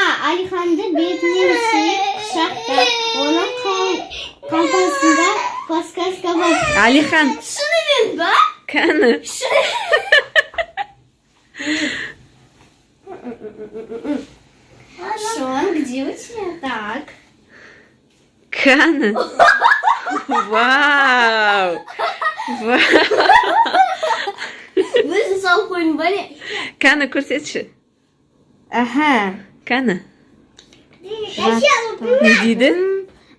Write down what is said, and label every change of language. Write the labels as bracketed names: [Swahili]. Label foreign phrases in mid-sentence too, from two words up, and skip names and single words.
[Kazakh] Алиханды бетінен сүйіп құшақтап, оның қалтасында подсказка бар. Алихан, Шынымен ба? кәні. Шон, [Russian] где у тебя? Так. [Kazakh] Кәні. Вау. Өзі салып қойдың ба не? Кәні көрсетші. Аха. Кәні. Не Не дейді?